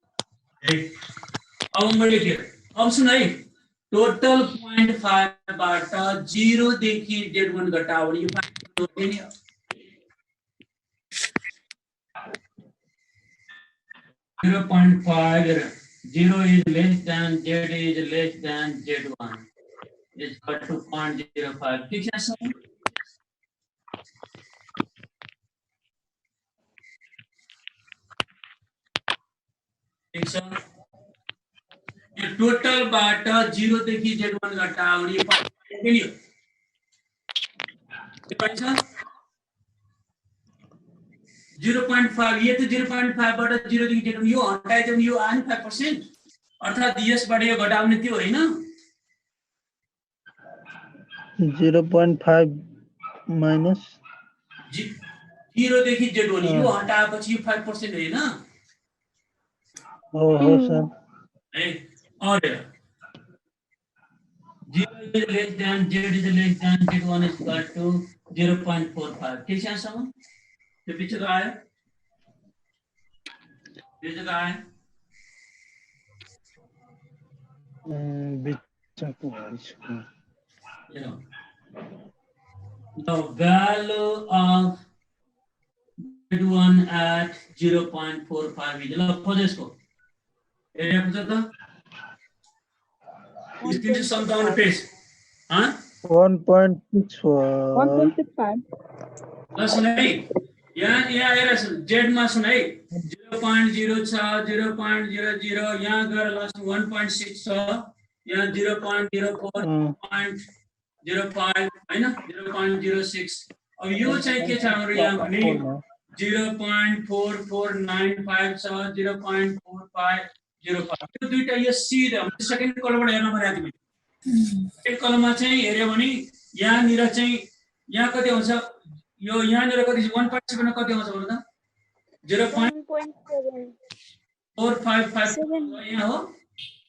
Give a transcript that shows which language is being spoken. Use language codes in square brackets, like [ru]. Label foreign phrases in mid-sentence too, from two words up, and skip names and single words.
[ne] अब मैले के अब सुन है टोटल 0.5 बाट 0 देखि z1 घटाउने यो 0.5 [en] 0 is less than z is less than z1 is equal to 0.05 [hi] ठीक है [ne] सर ठीक सर यो टोटल बाट 0 देखि z1 घटाउने के नि हो के भन्छ 0.5 [hi] ये तो [ne] 0.5 बाट 0 देखि z1 यो हटाए यो आयो 5% अर्थात यसबाट यो घटाउने त्यो हैन [en] 0.5 minus [ne] 0 देखि z1 यो हटाएपछि यो 5% हैन हो सर [en] ए और 0 is less than z is less than z1 is equal to 0.45 [hi] ठीक है समझ तो पीछे का है पीछे का है [en] the value of z1 at 0.45 is [hi] लो खोजे इसको एरिया पूछा था इस 357 पेज हाँ 1.64 [ne] सुनाई यहाँ हेर जेड मा सुनाई 0.0 छ 0.00 यहाँ गएर लास्ट 1.6 छ यहाँ 0.04 0.05 हैन 0.06 अब यो चाहिँ के छ हाम्रो यहाँ भने 0.4495 छ 0.4505 यो दुईटा यो सिधा सेकेन्ड कलमबाट हेर्न पर्यो तिमी एक कलममा चाहिँ हेर्यो भने यहाँ निर चाहिँ यहाँ कति हुन्छ यो यहाँ निर कति 1.7 मा कति आउँछ भन्नु त 0.4557 यहाँ हो